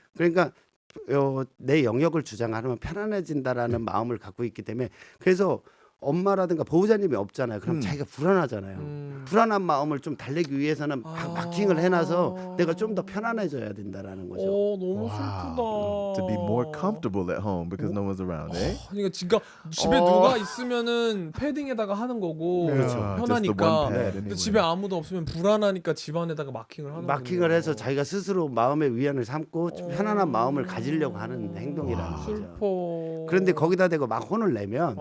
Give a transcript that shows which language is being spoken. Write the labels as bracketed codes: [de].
[ko] 그러니까 내 영역을 주장하면 편안해진다라는 마음을 갖고 있기 때문에 그래서 엄마라든가 보호자님이 없잖아요. 그럼 자기가 불안하잖아요. 불안한 마음을 좀 달래기 위해서는 막 마킹을 해놔서 내가 좀 더 편안해져야 된다라는 거죠. 너무 슬프다. [en] To be more comfortable at home because no one's around, eh? [ko] 그러니까 집에 누가 있으면은 패딩에다가 하는 거고 그렇죠. 편하니까. [en] Just the one pad [ko] 근데 [en] anyway. [ko] 집에 아무도 없으면 불안하니까 집안에다가 마킹을 하는 마킹을 해서 자기가 스스로 마음의 위안을 삼고 좀 편안한 마음을 가지려고 하는 행동이라는 거죠. 슬퍼. 그런데 거기다 대고 막 혼을 내면